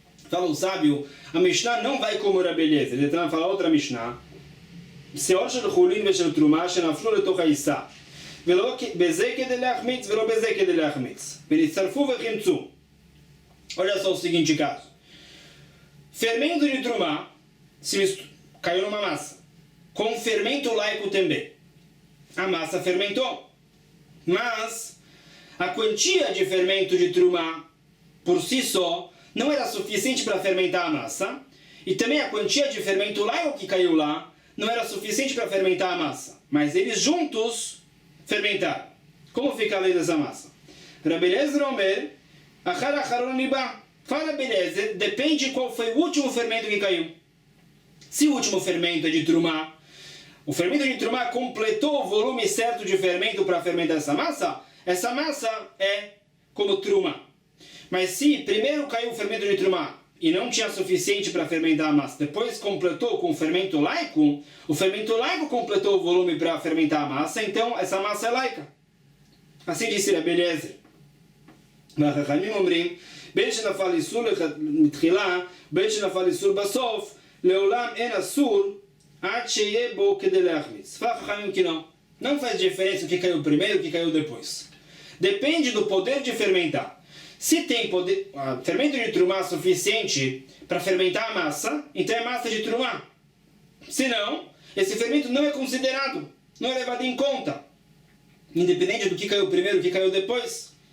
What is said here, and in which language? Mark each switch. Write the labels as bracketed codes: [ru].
[pt] Fala o sábio, a Mishnah não vai como Rabi Eliezer. Ele fala outra Mishnah. [he] שיעור של חולין ושל תרומה שנפלו לתוך העיסה ולא בזה כדי להחמיץ ולא בזה כדי להחמיץ ונצטרפו וחימצו. [pt] Olha só o seguinte caso. Fermento de trumá caiu numa massa com fermento laico também. A massa fermentou, mas a quantia de fermento de trumá por si só não era suficiente para fermentar a massa, e também a quantia de fermento laico que caiu lá não era suficiente para fermentar a massa, mas eles juntos fermentaram. Como fica a lei dessa massa? Rabi Eliezer [he] omer, achar acharon liba. [pt] Fala Rabi Eliezer, depende qual foi o último fermento que caiu. Se o último fermento é de trumá, o fermento de trumá completou o volume certo de fermento para fermentar essa massa é como trumá. Mas se primeiro caiu o fermento de trumá e não tinha suficiente para fermentar a massa, depois completou com o fermento laico completou o volume para fermentar a massa, então essa massa é laica. Assim disse Rabi Eliezer. [he] והחכמים אומרים, בין שנפל איסור מתחילה, בין שנפל איסור בסוף, לעולם אין אסור עד שיהיה בו כדי להחמיץ. [pt] Fala חכמים que não faz diferença o que caiu primeiro e o que caiu depois. Depende do poder de fermentar. Se tem fermento de trumá suficiente para fermentar a massa, então é massa de trumá. Se não, esse fermento não é considerado, não é levado em conta. Independente do que caiu primeiro, do que caiu depois.